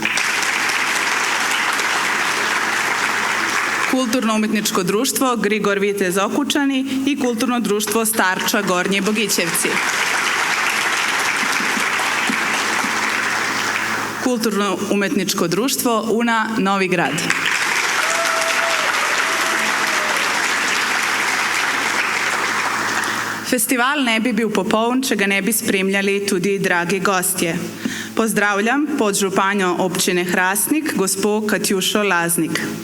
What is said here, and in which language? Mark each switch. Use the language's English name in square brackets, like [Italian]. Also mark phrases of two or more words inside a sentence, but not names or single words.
[Serbian] Kulturno-umetničko društvo Grigor Vitez Okučani i kulturno društvo Starča Gornji Bogićevci. Kulturno-umetničko društvo Una Novi Grad. [Slovenian] Festival ne bi bil popoln, če ga ne bi spremljali tudi dragi gostje. Pozdravljam podžupanjo občine Hrastnik, gospo Katjušo Laznik.